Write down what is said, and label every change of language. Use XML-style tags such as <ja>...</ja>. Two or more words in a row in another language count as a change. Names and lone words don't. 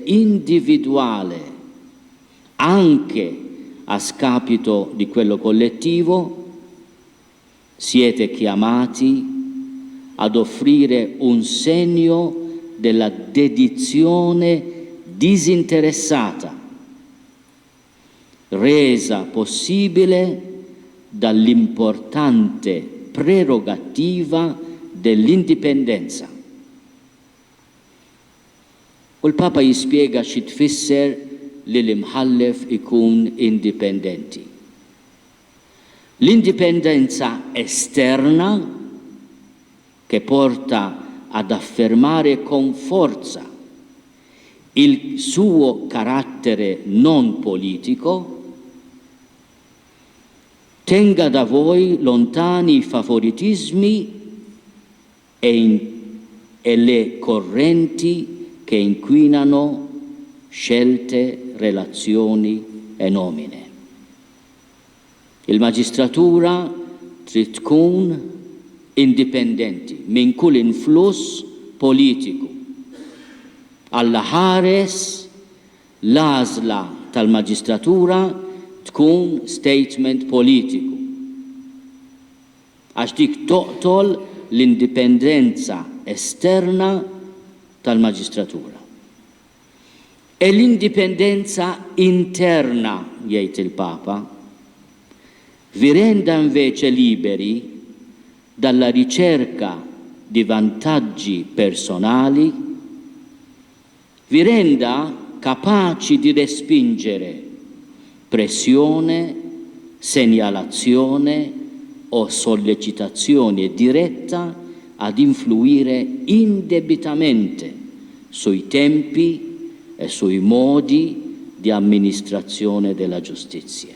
<it>individuale, anche a scapito di quello collettivo, siete chiamati ad offrire un segno della dedizione disinteressata, resa possibile dall'importante prerogativa dell'indipendenza.</it> <mt>U l-Papa jispjega xi tfisser li l-imħallef ikun indipendenti.</mt> <it>L'indipendenza esterna che porta ad affermare con forza il suo carattere non politico, tenga da voi lontani i favoritismi e le correnti che inquinano scelte, relazioni e nomine.</it> <mt>Il-Maġistratura trid tkun indipendenti minn kull influss politiku. Alla ħares l-għażla tal-Maġistratura tkun statement politiku. Għax dik toqtol l-indipendenza esterna tal-Maġistratura. E l-indipendenza interna, jgħid il-Papa,</mt> <it>vi renda invece liberi dalla ricerca di vantaggi personali, vi renda capaci di respingere pressione, segnalazione o sollecitazione diretta ad influire indebitamente sui tempi e sui modi di amministrazione della giustizia.</it>